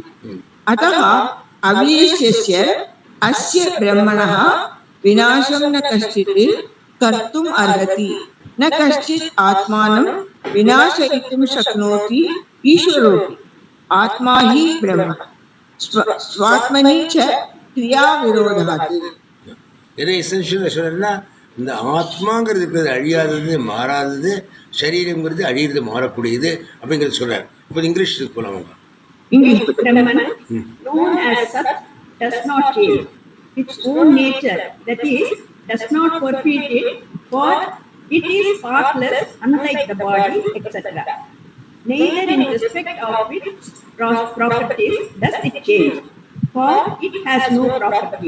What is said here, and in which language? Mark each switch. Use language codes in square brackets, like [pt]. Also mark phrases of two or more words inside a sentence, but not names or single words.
[sa] अतः अविशेष्य अस्य ब्रह्मणः विनाशं न कश्चित् कर्तुम् अर्हति. न कश्चित् आत्मानं विनाशयितुं शक्नोति ईश्वरोऽपि. आत्मा हि ब्रह्म स्वात्मनि च क्रियाविरोधात्. [ta] இது எசென்ஷியல் சொல்லணும்னா, இந்த ஆத்மாங்கிறது இருக்கிறது அழியாதது, மாறாதது, சரீரங்கிறது அழியிறது, மாறக்கூடியது அப்படிங்கிறது சொல்றாரு. இப்போ இங்கிலீஷ் போலாம். [en] Brahman, known as Sat, does not change its own nature, that is, does not forfeit it, for it is partless, unlike the body, etc. Neither in respect of its properties does it change, for it has no property.